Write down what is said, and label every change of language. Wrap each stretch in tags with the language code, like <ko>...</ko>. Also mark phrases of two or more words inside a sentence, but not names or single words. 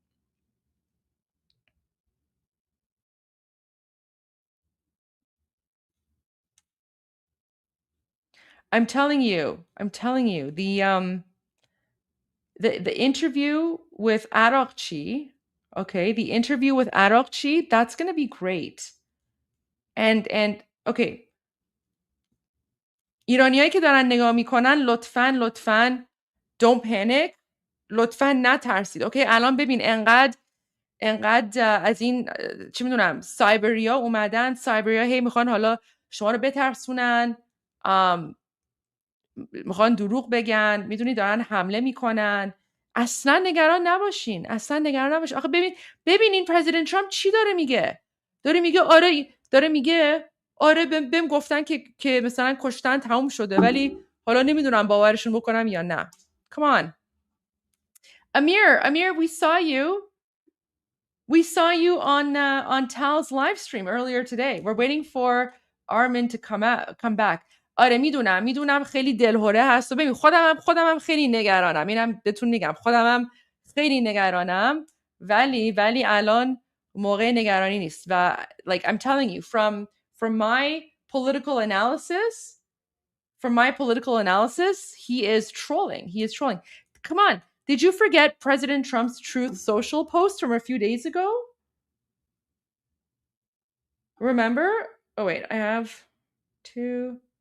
<en>I'm telling you, the interview with Araqchi, okay, that's going to be great. And okay,</en> <fa>ایرانیایی که دارن نگاه میکنن لطفاً</fa> <en>don't panic.</en> <fa>لطفاً نترسید. اوکی، الان ببین انقدر از این چی میدونم سایبریا اومدن، سایبریا هی میخوان حالا شما رو بترسونن، میخوان دروغ بگن، میدونی دارن حمله میکنن. اصلا نگران نباشین. آخه ببین این پرزیدنت ترامپ چی داره میگه؟ داره میگه آره بهم گفتن که مثلا کشتن تموم شده، ولی حالا نمیدونم باورشون بکنم یا نه.</fa> <en>Come on. Amir, we saw you on Tal's live stream earlier today. We're waiting for ARMIN to come back.</en> <fa>آره میدونم خیلی دلهوره هست و ببین خودم هم خیلی نگرانم. اینم بهتون میگم خودم هم خیلی نگرانم، ولی الان موقع نگرانی نیست.</fa> <en>و like I'm telling you from my political analysis, he is trolling. Come on. Did you forget President Trump's Truth Social post from a few days ago? Remember? Oh, wait, I have two.</en>